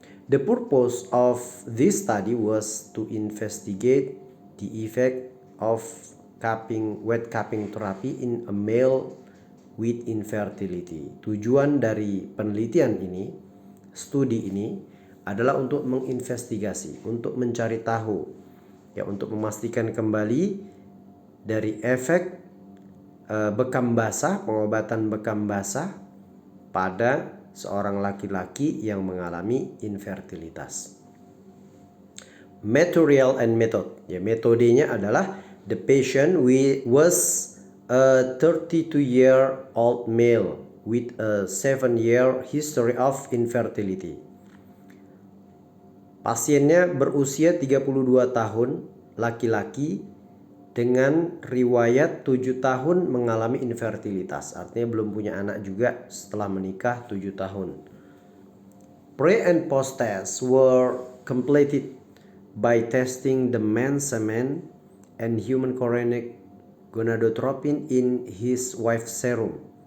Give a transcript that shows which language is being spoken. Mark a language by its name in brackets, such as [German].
[English] The purpose of this study was to investigate the effect of wet cupping therapy in a male with infertility. [Indonesian] Tujuan dari penelitian ini, studi ini adalah untuk menginvestigasi, untuk mencari tahu, ya, untuk memastikan kembali dari efek bekam basah, pengobatan bekam basah pada seorang laki-laki yang mengalami infertilitas. [English] Material and method. [Indonesian] Ya, metodenya adalah [English] the patient was a 32-year-old male with a 7-year history of infertility. [Indonesian] Pasiennya berusia 32 tahun, laki-laki dengan riwayat 7 tahun mengalami infertilitas. Artinya belum punya anak juga setelah menikah 7 tahun. [English] Pre and post tests were completed by testing the man's semen and human chorionic gonadotropin in his wife's serum.